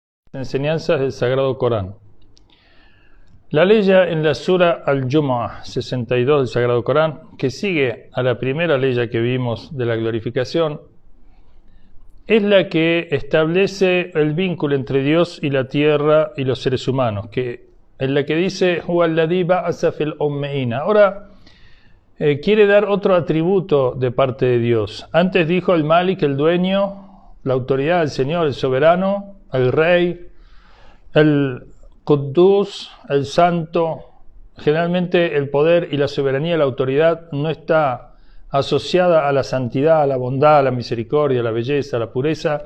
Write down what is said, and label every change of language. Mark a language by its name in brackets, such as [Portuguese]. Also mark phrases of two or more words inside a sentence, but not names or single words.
[Spanish] Enseñanzas del Sagrado Corán. La ley en la Sura Al-Jumu'ah 62 del Sagrado Corán, que sigue a la primera ley que vimos de la glorificación, es la que establece el vínculo entre Dios y la tierra y los seres humanos, que es la que dice [Arabic] هو الذي بعث في الأميين. [Spanish] Ahora quiere dar otro atributo de parte de Dios. Antes dijo el Malik, el dueño, la autoridad, el Señor, el soberano, el rey, el Quddus, el santo. Generalmente el poder y la soberanía, la autoridad no está asociada a la santidad, a la bondad, a la misericordia, a la belleza, a la pureza.